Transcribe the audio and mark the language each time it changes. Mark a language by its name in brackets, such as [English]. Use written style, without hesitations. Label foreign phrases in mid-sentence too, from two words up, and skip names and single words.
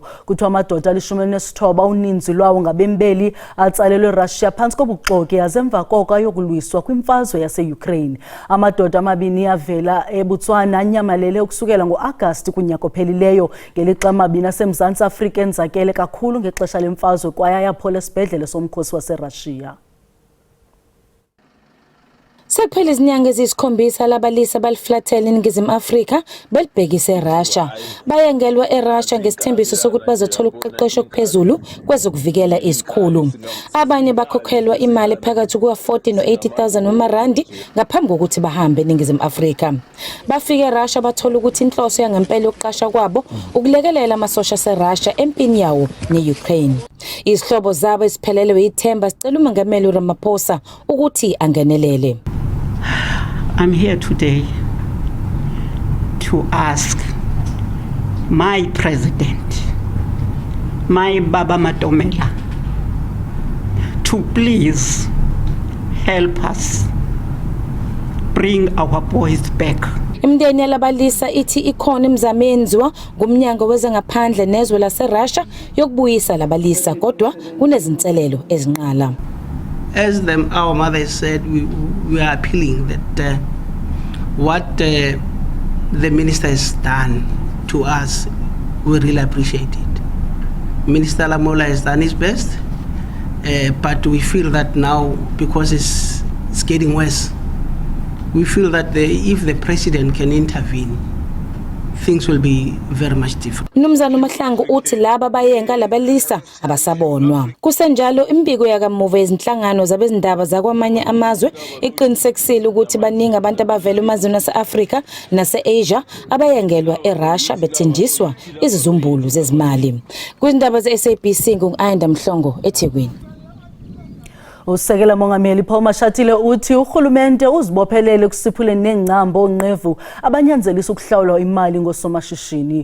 [Xhosa] Kuthiwa amadoda ali-19 uninzi lwawo ngabembeli atsalelwe eRussia phantsi kobuxoki aze emva koko ayokulwiswa kwimfazwe yase-Ukraine. Amadoda amabini avela eBotswana anyamalele ukusukela ngo-Agasti kunyaka ophelileyo ngelixa amabini aseMzantsi Afrika enzakele kakhulu ngexesha lemfazwe kwaye ayaphola esibhedlele somkhosi waseRussia. [Zulu] Sekuphela izinyanga eziyisikhombisa labalisa baliflathela iNingizimu Afrika belibhekise eRussia. Bayengelwa eRussia ngesithembiso sokuthi bazothola ukuqeqesha okuphezulu kwezokuvikela izikhulu. Abanye bakhokhelwa imali phakathi kuka-40 no-80,000 wamarandi ngaphambi kokuthi bahambe eNingizimu Afrika. Bafike eRussia bathola ukuthi inhloso yangempela yokuqasha kwabo ukulekelela amasosha aseRussia empini yawo ne-Ukraine. Izihlobo zabo eziphelelwe ithemba zicela umongameli uRamaphosa ukuthi angenelele. [English] I'm here today to ask my president, my Baba Matomela, to please help us bring our boys back. [Zulu] Imindeni yalabalisa ithi ikhona imizamo eyenziwa ngumnyango wezangaphandle nezwe laseRussia yokubuyisa labalisa kodwa kunezinselelo ezinqala. [English] As our mother said, we are appealing that what the minister has done to us, we really appreciate it. Minister Lamola has done his best, but we feel that now, because it's getting worse, we feel that if the president can intervene, things will be very much different. [Zulu] Mnumzana uMahlangu uthi laba bayenga labalisa abasabonwa. Kusenjalo imbiko yakamuva ezinhlangano zabezindaba zakwamanye amazwe iqinisekisile ukuthi baningi abantu abavela emazweni ase-Afrika nase-Asia abayengelwa eRussia bethenjiswa izizumbulu zezimali. [Xhosa] Kwindaba ze-SABC ngu-Ayanda Mhlongo eThekwini. Usekela mongameli Paul Mashatile uthi urhulumente uzibophelele ukusiphuleni nengcambo onqevu abanyanzelisa ukuhlawula imali ngosomashishini.